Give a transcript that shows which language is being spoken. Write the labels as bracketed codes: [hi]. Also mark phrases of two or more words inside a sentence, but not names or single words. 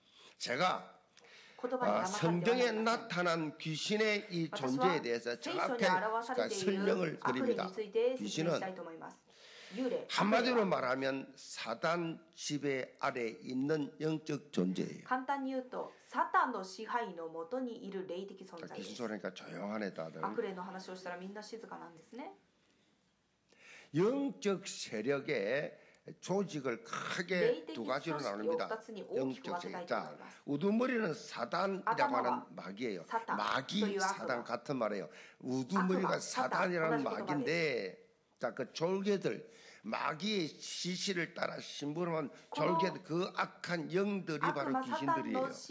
[ko] 제가 성경에 나타난 귀신의 이 존재에 대해서 정확히 설명을 드립니다. 귀신은 한마디로 말하면 사단 지배 아래 있는 영적 존재예요. [ja] 簡単に言うとサタンの支配のもとにいる霊的存在で [ko] 귀신 [ja] す。 [ko] 소리니까 조용하네 다들. [ja] 悪霊の話をしたらみんな静かなんですね。 [ko] 영적 세력의 조직을 크게 두 가지로 나눕니다. 영적 세력. 자, 우두머리는 사단이라고 하는 마귀예요. 마귀, 사단 같은 말이에요. 우두머리가 사단이라는 마귀인데, 자, 그 졸개들, 마귀의 지시를 따라 심부름한 졸개들, 그 악한 영들이 바로 귀신들이에요.